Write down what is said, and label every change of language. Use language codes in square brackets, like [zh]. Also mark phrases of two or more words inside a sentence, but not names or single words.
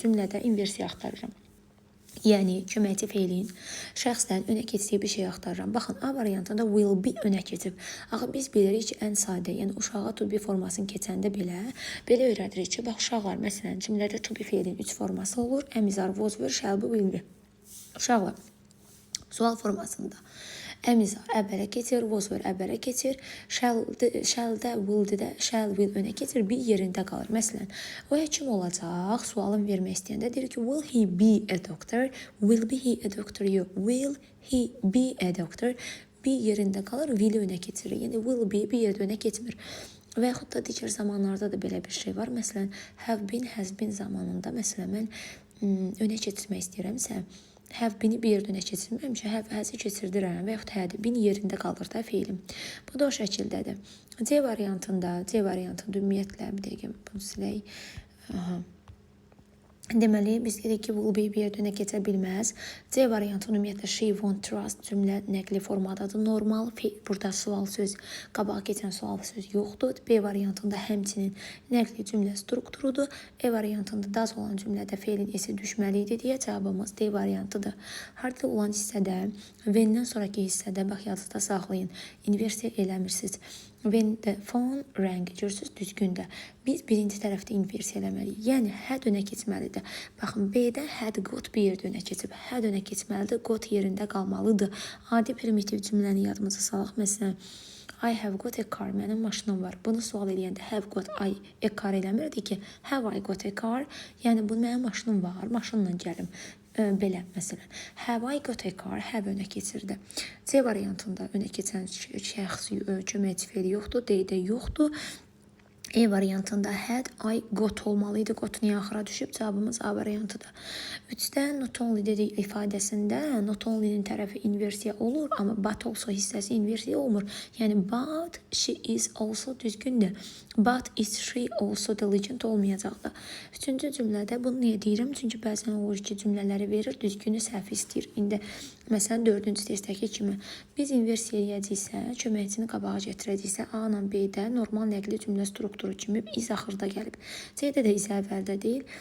[az] Cümlədə inversiya axtarıram. Yəni, köməkçi feilin şəxsdən önə keçdiyi bir şey axtarıram. Baxın, A variantında [en] will be [az] önə keçib. Axı, biz bilirik ki, ən sadə, yəni uşağa [en] to be [az] formasını keçəndə belə öyrədirik ki, bax, uşaqlar, məsələn, cümlədə [en] to be [az] feilin 3 forması olur. Əmizar, [en] was, were, shall be, will be. [az] Uşaqlar, sual formasında əmizar əvvələ keçir, [en] was, were [az] əvvələ keçir, shall-də, will-də, [en] shall, will [az] önə keçir, be yerində qalır. Məsələn, o həkim olacaq, sualın vermək istəyəndə deyir ki, [en] will he be a doctor? Will be he a doctor? Yox, will he be a doctor? [az] Be yerində qalır, will önə keçirir. Yəni, [en] will be [az] bir yerdə önə keçmir. Və yaxud da digər zamanlarda da belə bir şey var. Məsələn, [en] have been, has been [az] zamanında, məsələn, mən önə keçirmək istəyirəmsə, [en] have been- [az] i bir yerdə önə keçirməmişəm, [en] have has- [az] i keçirdirəm və yaxud [en] had been [az] yerində qalır da feilim. Bu da o şəkildədir. C variantında ümumiyyətlə bir dəqiqə bunu silək. Deməli, biz dedik ki, [en] will be [az] bir yerdə önə keçə bilməz. C variantı ümumiyyətlə [en] she won't trust [az] cümlə nəqli formadadır. Normal burada sual söz, qabağa keçən sual söz yoxdur. B variantında həmçinin nəqli cümlə strukturudur. E variantında does olan cümlədə feilin esi düşməli idi deyə cavabımız D variantıdır. Hardly olan hissədə, when-dən sonraki hissədə, bax, yadınızda saxlayın, inversiya eləmirsiniz. [en] When the phone rang, [az] görürsünüz, düzgündə. Biz birinci tərəfdə inversiya eləməliyik. Yəni, had önə keçməlidir. Baxın, B-də [en] had got [az] bir yerdə önə keçib. Had önə keçməlidir, got yerində qalmalıdır. Adi primitiv cümləni yadımıza salaq. Məsələn, [en] I have got a car, [az] mənim maşınım var. Bunu sual eləyəndə [en] have got a car [az] eləmirdi ki, [en] have I got a car? [az] Yəni, bu mənim maşınım var, maşınla gəlim. Belə, məsələn, [en] have I got a car, have [az] önə keçirdi. C variantında önə keçən şəxs köməkçi feili yoxdur, D-də yoxdur. E variantında [en] had I got [az] olmalıydı. Got niyə axıra düşüb? Cavabımız A variantıdır. 3-də [en] not only [az] dedik ifadəsində [en] not only- [az] nin tərəfi inversiya olur, amma [en] but also [az] hissəsi inversiya olmur. Yəni, [en] but she is also düzgündür. But is she also diligent olmayacaqdır. [az] 3-cü cümlədə bunu niyə deyirəm? Çünki bəzən olur ki, cümlələri verir, düzgünü səhv istəyir. İndi, məsələn, 4-cü testdəki kimi biz inversiya eləyəcəksə, köməkçini qabağa gətirəcəksə, A ilə B-də normal nəqli cümlə strukturu kimi iz axırda gəlib. C-də də iz əvvəldə deyil.